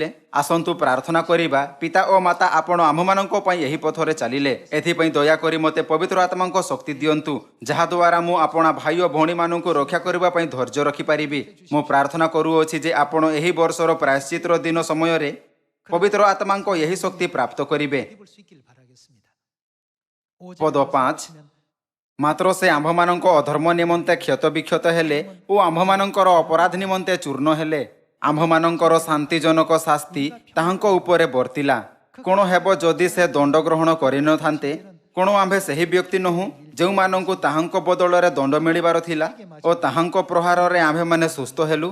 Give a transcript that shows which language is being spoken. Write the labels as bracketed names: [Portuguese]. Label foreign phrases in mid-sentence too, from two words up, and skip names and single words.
[Odia] ଆସନ୍ତୁ ପ୍ରାର୍ଥନା କରିବା, ପିତା ଓ ମାତା ଆପଣ ଆମ୍ଭମାନଙ୍କ ପାଇଁ ଏହି ପଥରେ ଚାଲିଲେ। ଏଥିପାଇଁ ଦୟାକରି ମୋତେ ପବିତ୍ର ଆତ୍ମାଙ୍କ ଶକ୍ତି ଦିଅନ୍ତୁ ଯାହାଦ୍ୱାରା ମୁଁ ଆପଣା ଭାଇ ଓ ଭଉଣୀମାନଙ୍କୁ ରକ୍ଷା କରିବା ପାଇଁ ଧୈର୍ଯ୍ୟ ରଖିପାରିବି। ମୁଁ ପ୍ରାର୍ଥନା କରୁଅଛି ଯେ ଆପଣ ଏହି ବର୍ଷର ପ୍ରାୟଶ୍ଚିତର ଦିନ ସମୟରେ ପବିତ୍ର ଆତ୍ମାଙ୍କ ଏହି ଶକ୍ତି ପ୍ରାପ୍ତ କରିବେ। [Korean] 입을 수 있길 바라겠습니다. [Odia] ପଦ 5, ମାତ୍ର ସେ ଆମ୍ଭମାନଙ୍କ ଅଧର୍ମ ନିମନ୍ତେ କ୍ଷତ ବିକ୍ଷତ ହେଲେ ଓ ଆମ୍ଭମାନଙ୍କର ଅପରାଧ ନିମନ୍ତେ ଚୂର୍ଣ୍ଣ ହେଲେ। ଆମ୍ଭମାନଙ୍କର ଶାନ୍ତିଜନକ ଶାସ୍ତି ତାହାଙ୍କ ଉପରେ ବର୍ତ୍ତିଲା। କ'ଣ ହେବ ଯଦି ସେ ଦଣ୍ଡ ଗ୍ରହଣ କରିନଥାନ୍ତେ? କ'ଣ ଆମ୍ଭେ ସେହି ବ୍ୟକ୍ତି ନୋହୁଁ ଯେଉଁମାନଙ୍କୁ ତାହାଙ୍କ ବଦଳରେ ଦଣ୍ଡ ମିଳିବାର ଥିଲା ଓ ତାହାଙ୍କ ପ୍ରହାରରେ ଆମ୍ଭେମାନେ ସୁସ୍ଥ ହେଲୁ?